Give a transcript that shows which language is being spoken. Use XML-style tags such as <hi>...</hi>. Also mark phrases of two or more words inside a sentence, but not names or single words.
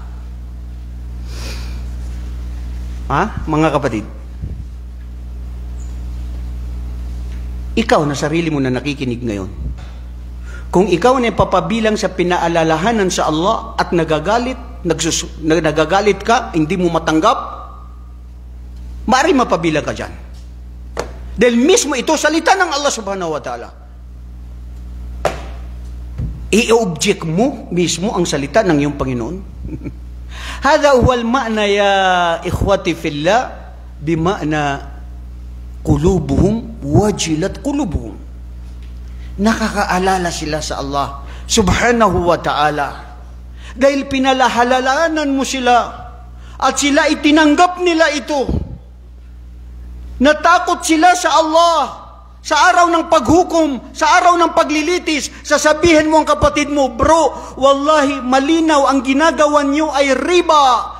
<tl>Mga kapatid, ikaw na sarili mo na nakikinig ngayon, kung ikaw na papabilang sa pinaalalahanan sa Allah at nagagalit ka, hindi mo matanggap, maaari mapabilang ka dyan. Dahil mismo ito, salita ng Allah</tl> <ar>سبحانه وتعالى.</ar> <tl>I-object mo mismo ang salita ng iyong Panginoon.</tl> <ar>هذا هو المعنى يا إخوتي في الله بمعنى قلوبهم وجلت قلوبهم.</ar> <tl>Nakakaalala sila sa Allah</tl> <ar>سبحانه وتعالى</ar> <tl>dahil pinalahalalanan mo sila at sila itinanggap nila ito. Natakot sila sa Allah sa araw ng paghukom, sa araw ng paglilitis. Sasabihin mo ang kapatid mo, bro, wallahi malinaw ang ginagawa niyo ay riba.</tl>